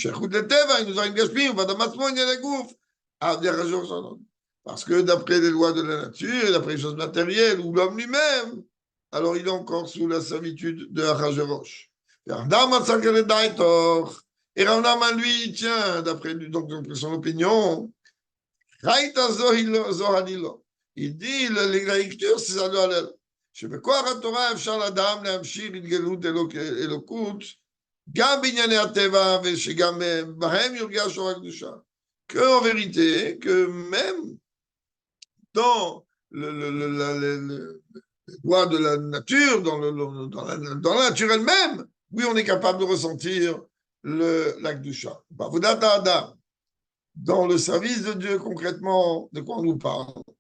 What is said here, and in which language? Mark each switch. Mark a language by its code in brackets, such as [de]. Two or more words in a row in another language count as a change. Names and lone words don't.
[fr] Parce que d'après les lois de la nature, et d'après les choses matérielles, ou l'homme lui-même, alors il est encore sous la servitude de Achashverosh. Et Rav Nahman, lui, il tient, d'après son opinion, il dit, la lecture, c'est ça doit aller. [he] שבכוח התורה אפשר לאדם להמשיך התגלות אלוקות גם בענייני הטבע ושגם בהם יורגש אור הקדושה. [fr] Que en vérité, que même dans le loi de la nature, dans la nature elle-même, oui, on est capable de ressentir la Kedusha. Dans le service de Dieu, concrètement, de quoi on nous parle?